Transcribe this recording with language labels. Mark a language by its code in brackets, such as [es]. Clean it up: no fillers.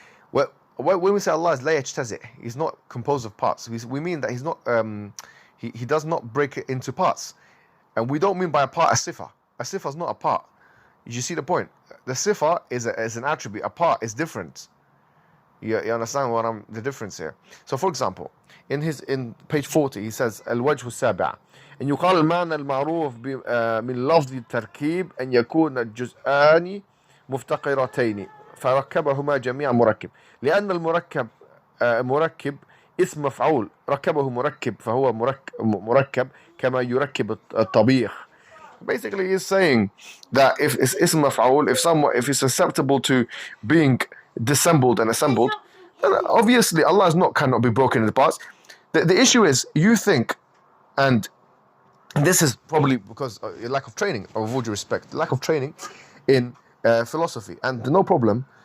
[en] When we say Allah is la yajtazi', he's not composed of parts. We mean that he's not, he does not break it into parts. And we don't mean by a part a sifa. A sifa is not a part. You see the point? The sifa is an attribute. A part is different. You understand the difference here? So, for example, in page 40, he says [ar] الوجه السابع أن يقال المعنى المعروف من لفظ التركيب أن يكون الجزءان مفتقرتين فركبهما جميع مركب لأن المركب مركب اسم مفعول ركبه مركب فهو مركب كما يركب الطبيخ. [en] Basically, he's saying that if it's ism maf'ul, if it's susceptible to being dissembled and assembled, then obviously Allah cannot be broken into parts. The issue is you think, and this is probably because lack of training, of all due respect, lack of training in philosophy, and no problem.